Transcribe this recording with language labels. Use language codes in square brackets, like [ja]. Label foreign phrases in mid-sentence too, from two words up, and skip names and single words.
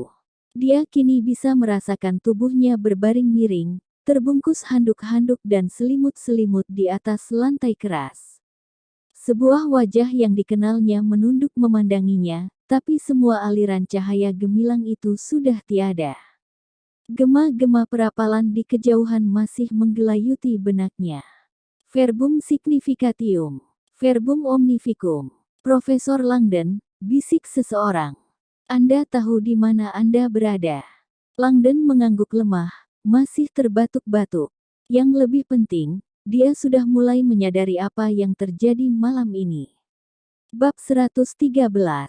[id] Dia kini bisa merasakan tubuhnya berbaring miring, terbungkus handuk-handuk dan selimut-selimut di atas lantai keras. Sebuah wajah yang dikenalnya menunduk memandanginya, tapi semua aliran cahaya gemilang itu sudah tiada. Gema-gema perapalan di kejauhan masih menggelayuti benaknya. [la] Verbum significatium. Verbum omnificum. [id] Profesor Langdon, bisik seseorang. Anda tahu di mana Anda berada. Langdon mengangguk lemah, masih terbatuk-batuk. Yang lebih penting, dia sudah mulai menyadari apa yang terjadi malam ini. Bab 113.